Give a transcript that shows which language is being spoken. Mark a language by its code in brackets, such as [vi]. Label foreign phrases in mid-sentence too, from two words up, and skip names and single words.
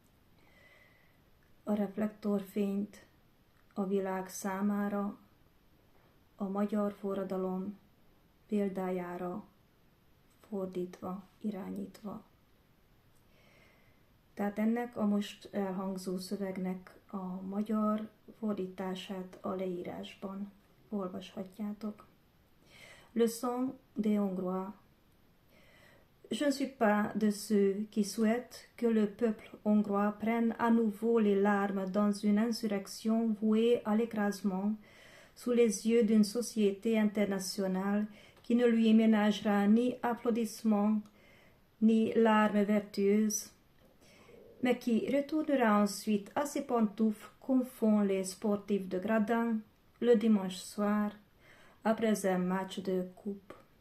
[hu] A reflektorfényt a világ számára, a magyar forradalom példájára fordítva, irányítva. Tehát ennek a most elhangzó szövegnek a magyar fordítását a leírásban olvashatjátok. [fr] Leçon des Hongrois. Je ne suis pas de ceux qui souhaitent que le peuple hongrois prenne à nouveau les larmes dans une insurrection vouée à l'écrasement sous les yeux d'une société internationale qui ne lui ménagera ni applaudissements ni larmes vertueuses, mais qui retournera ensuite à ses pantoufles comme font les sportifs de gradin le dimanche soir après un match de coupe.